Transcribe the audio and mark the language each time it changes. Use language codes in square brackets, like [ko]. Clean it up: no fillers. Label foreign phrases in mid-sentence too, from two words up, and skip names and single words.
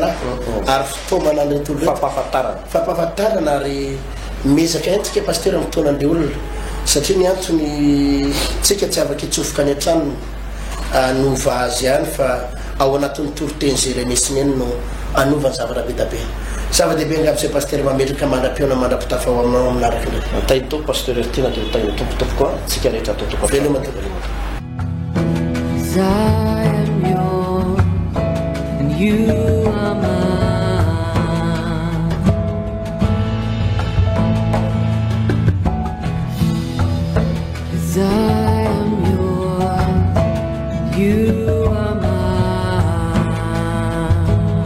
[mg] rahalahy ary fitaovana andretolo fampahafantarana ary mezaka aintsika paster amin'ny fotoanan'le olona satria ny antony tsika tsy afaka hitsofoka any an-tranony anova azy ihany fa ao anatin'ny toriteny jeremesiny eny no anovany zavatra be da be zava-dehibe angabizay paster mametraka mandram-piona mandram-pitafa ao aminao aminaraka ndray tainy tompo paster tiana de tainy tompotompo koa tsika rehetra atao toko veloma [en] I am yours and you are mine. 'Cause I am yours, you are mine.